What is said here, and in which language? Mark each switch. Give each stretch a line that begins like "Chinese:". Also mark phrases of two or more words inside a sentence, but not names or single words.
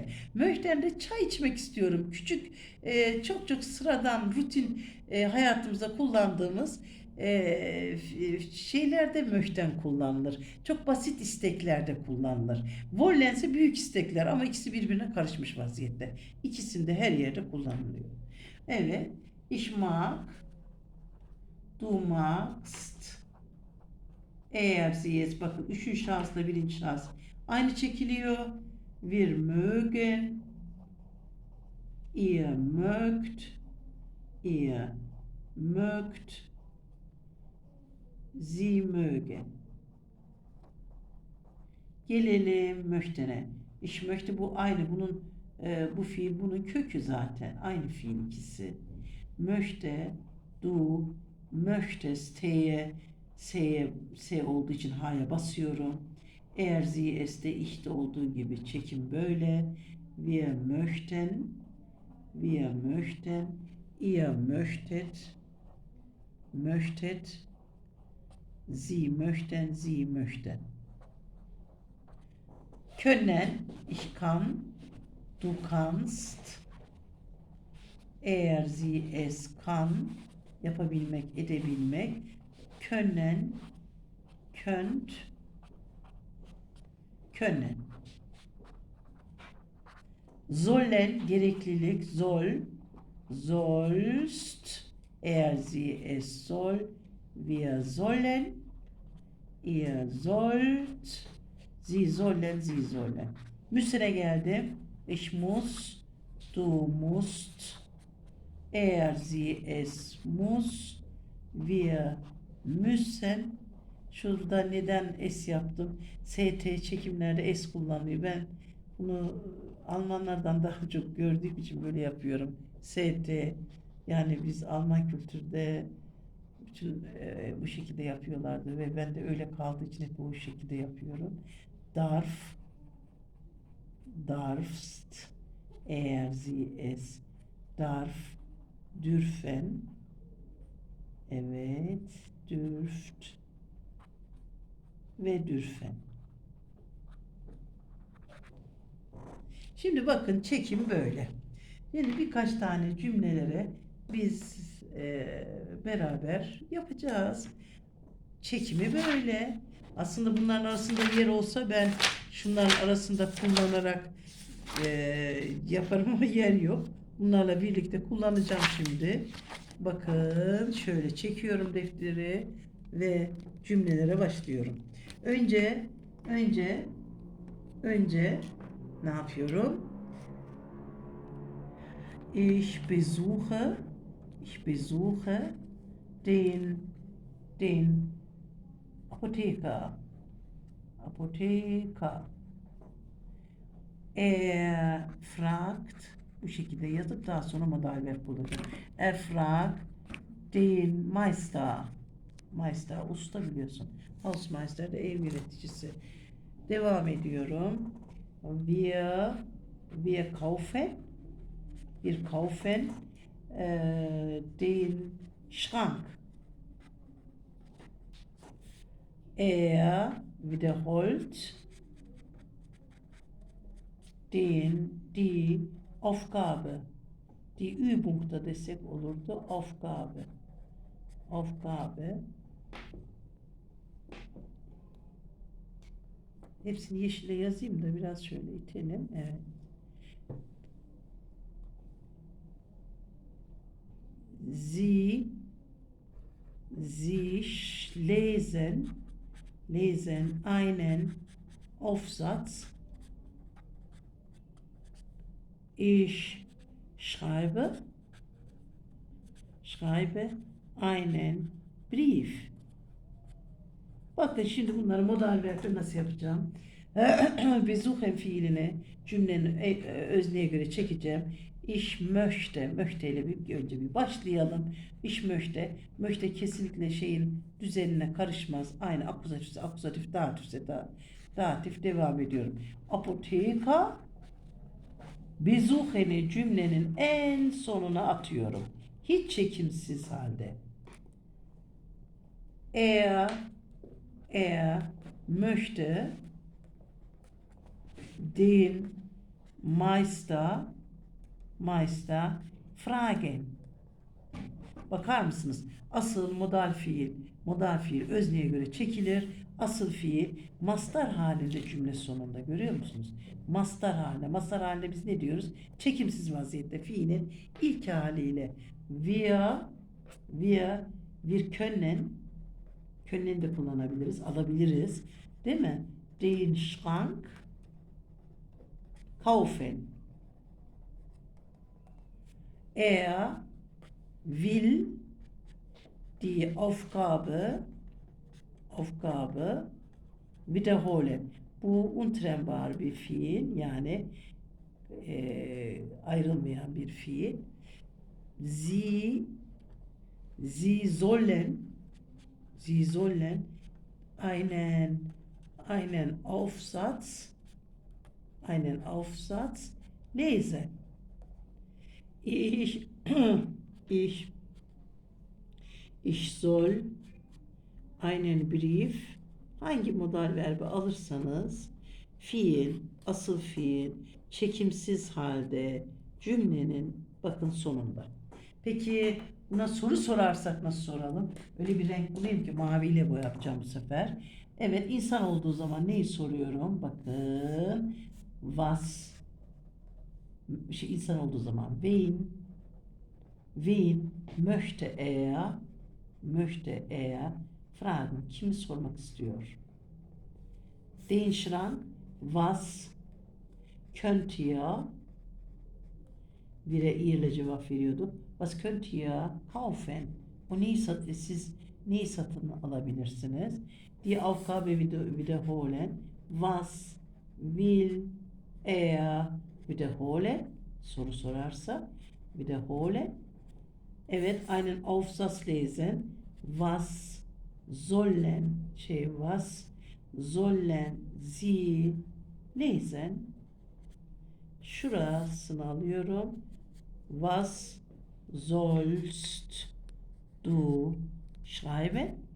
Turkish: Möchten de çay içmek istiyorum. Küçük, çok çok sıradan rutin hayatımızda kullandığımız şeylerde möchten kullanılır. Çok basit isteklerde kullanılır. Wollen ise büyük istekler ama ikisi birbirine karışmış vaziyette. İkisinde her yerde kullanılıyor. Evet.
German: Ich mag, du magst,
Turkish: eğer sie, bakın üçüncü şahısla birinci şahıs aynı çekiliyor.
German: Wir mögen, ihr mögt, ihr mögt, Sie mögen.
Turkish: Gelelim möchtene.
German: Ich möchte
Turkish: bu aynı bunun bu fiil bunun kökü zaten. Aynı fiil ikisi.
German: Möchte, du, möchtest,
Turkish: S olduğu için H'ya basıyorum. Eğer
German: sie es'te
Turkish: ih'te olduğu gibi çekim böyle.
German: Wir möchten, wir möchten, ihr möchtet, möchtet, Sie möchten, Sie möchten. Können, ich kann, du kannst, sie es kann,
Turkish: yapabilmek, edebilmek.
German: Können, könnt, können. Sollen, gereklilik, soll, sollst, sie es soll, wir sollen, ihr sollt, sie sollen, sie sollen.
Turkish: Müsre geldi.
German: Ich muss, du musst, sie es muss, wir müssen.
Turkish: Şurada neden es yaptım? ST çekimlerde es kullanıyor. Ben bunu Almanlardan daha çok gördüğüm için böyle yapıyorum. ST, yani biz Alman kültürde bütün bu şekilde yapıyorlardı ve ben de öyle kaldığı için hep bu şekilde yapıyorum.
German: Darf, darfst, sie es darf, dürfen, evet, dürft ve dürfen.
Turkish: Şimdi bakın çekim böyle. Şimdi birkaç tane cümlelere biz beraber yapacağız. Çekimi böyle. Aslında bunların arasında yer olsa ben şunların arasında kullanarak yaparım ama yer yok. Bunlarla birlikte kullanacağım şimdi. Bakın şöyle çekiyorum defteri ve cümlelere başlıyorum. Önce ne yapıyorum?
German: Ich besuche den Apotheker. Fragt,
Turkish: bu şekilde yazıp daha sonra
English: modal verb
Turkish: bulacağım.
German: Fragt den Meister. Meister,
Turkish: usta biliyorsun. Hausmeister de ev yöneticisi. Devam ediyorum.
German: Wir kaufen den Schrank. Wiederholt die Aufgabe. Die Übung
Turkish: da desek olurdu. Aufgabe. Hepsini yeşile yazayım da biraz şöyle itelim. Evet.
German: Sie lesen einen Aufsatz. Ich schreibe einen Brief.
Turkish: Bakın şimdi bunları
English: modal verb'de
Turkish: nasıl yapacağım? Besuchen fiilini cümlenin özneye göre çekeceğim.
German: Ich möchte
Turkish: ile önce bir başlayalım.
German: Ich möchte
Turkish: kesinlikle şeyin düzenine karışmaz. Aynı akuzatif, datif devam ediyorum. Apotheker, besuchen'i cümlenin en sonuna atıyorum. Hiç çekimsiz halde.
German: Er möchte den Meister fragen.
Turkish: Bakar mısınız? Asıl modal fiil özneye göre çekilir. Asıl fiil mastar halinde cümle sonunda, görüyor musunuz? Mastar halinde biz ne diyoruz? Çekimsiz vaziyette fiilin ilk haliyle
German: wir können
Turkish: de kullanabiliriz, alabiliriz. Değil mi?
German: Den Schrank kaufen. Er will die Aufgabe wiederholen.
Turkish: Bu untrennbar bir fiil, yani ayrılmayan bir fiil.
German: Sie sollen einen Aufsatz lesen. Ich soll einen Brief,
Turkish: hangi modal verbi alırsanız fiil, asıl fiil, çekimsiz halde cümlenin bakın sonunda. Peki buna soru sorarsak nasıl soralım? Öyle bir renk bulayım ki maviyle boyayacağım bu sefer. Evet, insan olduğu zaman neyi soruyorum?
German: Bakın, was,
Turkish: insan olduğu zaman
German: wen möchte er fragen,
Turkish: kimi sormak istiyor?
German: Den Schrank, was könnt ihr,
Turkish: bire ile cevap veriyordu.
German: Was könnt ihr kaufen?
Turkish: Siz neyi satın alabilirsiniz?
German: Die Aufgabe wiederholen. Was will er wiederholen?
Turkish: Soru sorarsa wiederholen. Evet,
German: einen Aufsatz lesen. Was sollen Sie lesen?
Turkish: Şurasını alıyorum.
German: Was sollst du schreiben?